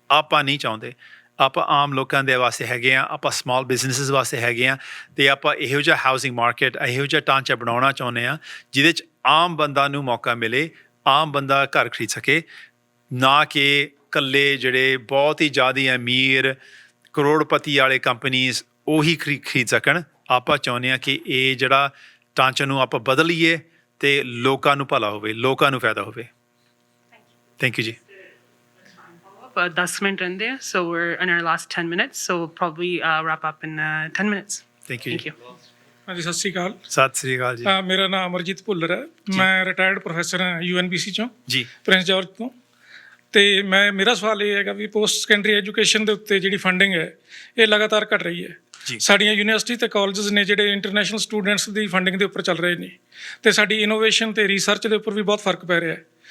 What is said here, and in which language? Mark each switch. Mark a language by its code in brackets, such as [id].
[pa] ਆਪਾਂ ਨਹੀਂ ਚਾਹੁੰਦੇ, ਆਪਾਂ ਆਮ ਲੋਕਾਂ ਦੇ ਵਾਸਤੇ ਹੈਗੇ ਹਾਂ, ਆਪਾਂ ਸਮਾਲ ਬਿਜ਼ਨਸਿਸ ਵਾਸਤੇ ਹੈਗੇ ਹਾਂ, ਅਤੇ ਆਪਾਂ ਇਹੋ ਜਿਹਾ ਹਾਊਸਿੰਗ ਮਾਰਕੀਟ, ਇਹੋ ਜਿਹਾ ਢਾਂਚਾ ਬਣਾਉਣਾ ਚਾਹੁੰਦੇ ਹਾਂ ਜਿਹਦੇ 'ਚ ਆਮ ਬੰਦਾ ਨੂੰ ਮੌਕਾ ਮਿਲੇ, ਆਮ ਬੰਦਾ ਘਰ ਖਰੀਦ ਸਕੇ, ਨਾ ਕਿ ਇਕੱਲੇ ਜਿਹੜੇ ਬਹੁਤ ਹੀ ਜ਼ਿਆਦਾ ਅਮੀਰ ਕਰੋੜਪਤੀ ਵਾਲੇ ਕੰਪਨੀਜ਼ ਉਹੀ ਖਰੀਦ ਸਕਣ। ਆਪਾਂ ਚਾਹੁੰਦੇ ਹਾਂ ਕਿ ਇਹ ਜਿਹੜਾ ਢਾਂਚੇ ਨੂੰ ਆਪਾਂ ਬਦਲੀਏ ਅਤੇ ਲੋਕਾਂ ਨੂੰ ਭਲਾ ਹੋਵੇ, ਲੋਕਾਂ ਨੂੰ ਫਾਇਦਾ ਹੋਵੇ। ਥੈਂਕ ਯੂ ਜੀ। 10 ਮਿੰਟ ਰਹਿੰਦੇ ਆ, [en] so we're in our last 10 minutes, so we'll probably wrap up in 10 minutes. [pa] Thank you ਜੀ। ਹਾਂਜੀ, ਸਤਿ ਸ਼੍ਰੀ ਅਕਾਲ। ਸਤਿ ਸ਼੍ਰੀ ਅਕਾਲ ਜੀ। ਮੇਰਾ ਨਾਮ ਅਮਰਜੀਤ ਭੁੱਲਰ ਹੈ, ਮੈਂ ਰਿਟਾਇਰਡ ਪ੍ਰੋਫੈਸਰ ਹਾਂ UNBC 'ਚੋਂ ਜੀ, ਪ੍ਰਿੰਸ ਜਾਰਜ ਤੋਂ। ਅਤੇ ਮੇਰਾ ਸਵਾਲ ਇਹ ਹੈਗਾ ਵੀ ਪੋਸਟ ਸੈਕੰਡਰੀ ਐਜੂਕੇਸ਼ਨ ਦੇ ਉੱਤੇ ਜਿਹੜੀ ਫੰਡਿੰਗ ਹੈ ਇਹ ਲਗਾਤਾਰ ਘਟ ਰਹੀ ਹੈ। ਸਾਡੀਆਂ ਯੂਨੀਵਰਸਿਟੀ ਅਤੇ ਕਾਲਜਸ ਨੇ ਜਿਹੜੇ ਇੰਟਰਨੈਸ਼ਨਲ ਸਟੂਡੈਂਟਸ ਦੀ ਫੰਡਿੰਗ ਦੇ ਉੱਪਰ ਚੱਲ ਰਹੇ ਨੇ, ਅਤੇ ਸਾਡੀ ਇਨੋਵੇਸ਼ਨ ਅਤੇ ਰਿਸਰਚ ਦੇ ਉੱਪਰ ਵੀ ਬਹੁਤ ਫਰਕ ਪੈ ਰਿਹਾ ਹੈ।